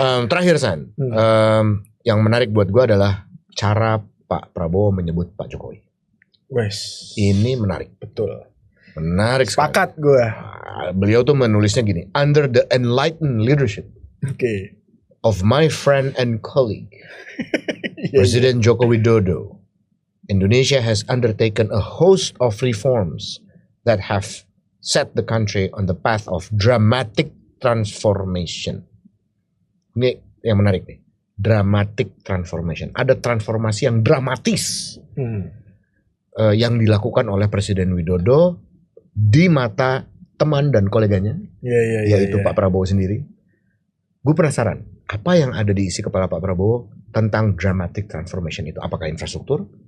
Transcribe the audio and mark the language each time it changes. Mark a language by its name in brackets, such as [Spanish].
[Indonesian] Terakhir San, yang menarik buat gue adalah cara Pak Prabowo menyebut Pak Jokowi. Ini menarik. Betul. Menarik. Sepakat gue. Beliau tuh menulisnya gini, [English] under the enlightened leadership of my friend and colleague Presiden Joko Widodo, Indonesia has undertaken a host of reforms that have set the country on the path of dramatic transformation. [Indonesian] Ini yang menarik nih. Dramatic transformation. Ada transformasi yang dramatis yang dilakukan oleh Presiden Widodo di mata teman dan koleganya, yaitu Pak Prabowo sendiri. Gue penasaran, apa yang ada di isi kepala Pak Prabowo tentang dramatic transformation itu? Apakah infrastruktur?